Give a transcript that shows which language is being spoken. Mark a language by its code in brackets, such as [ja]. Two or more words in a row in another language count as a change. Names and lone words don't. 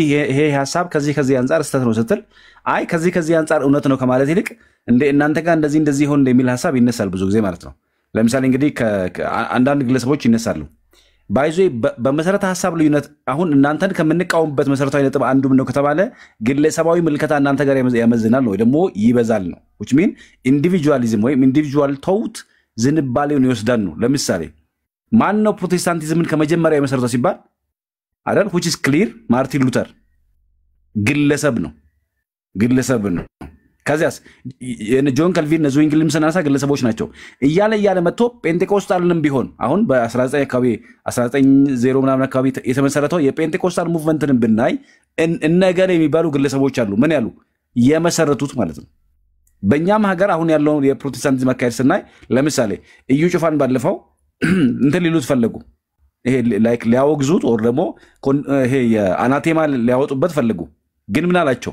[am] ይሄ ሐሳብ ከዚህ አንፃር ስተት ነው ስትል አይ ከዚህ አንፃር እውነት ነው ከማለት ይልቅ እናንተ ጋር እንደዚህ ይሆን እንደሚል ሐሳብ ይነሳል ብዙ ጊዜ ማለት ነው። ለምሳሌ እንግዲህ አንዳንድ ግለሰቦች ይነሳሉ ባይዞ በመሰረተ ሐሳብ ልዩነት አሁን እናንተን ከምንቃወምበት መሰረታዊ ነጥብ አንዱ ነው ከተባለ ግለሰባዊ ምልከታ እናንተ ጋር ያመዝናል ነው ወይ ደግሞ ይበዛል ነው [en] which mean individualism [am] ወይም [en] individual thought [am] ዝንባሌውን ይወስዳል ነው። ለምሳሌ ማን ነው ፕሮቴስታንቲዝምን ከመጀመሪያ የመሰረተው ሲባል አይደል [en] which is clear [am] ማርቲን ሉተር ግለሰብ ነው። ከዚያስ ጆን ካልቪን ዙዊንግልም ሰናሳ ግለሰቦች ናቸው እያለ መጥቶ ጴንጤቆስታልንም ቢሆን አሁን በ19 አካባቢ 1900 ምናምን አካባቢ የተመሰረተው የጴንጤቆስታል ሙቭመንትንም ብናይ እነገለ የሚባሉ ግለሰቦች አሉ ምን ያሉ የመሰረቱት ማለት ነው። በእኛም ሀገር አሁን ያለውን የፕሮቴስታንቲዝም አካሄድ ስናይ ለምሳሌ እዩ ጩፋን ባለፈው እንትን ሊሉት ፈለጉ ይሄ ላይክ ሊያወግዙት ወር ደግሞ ይሄ የአናቴማ ሊያወጡበት ፈለጉ። ግን ምን አላቸው?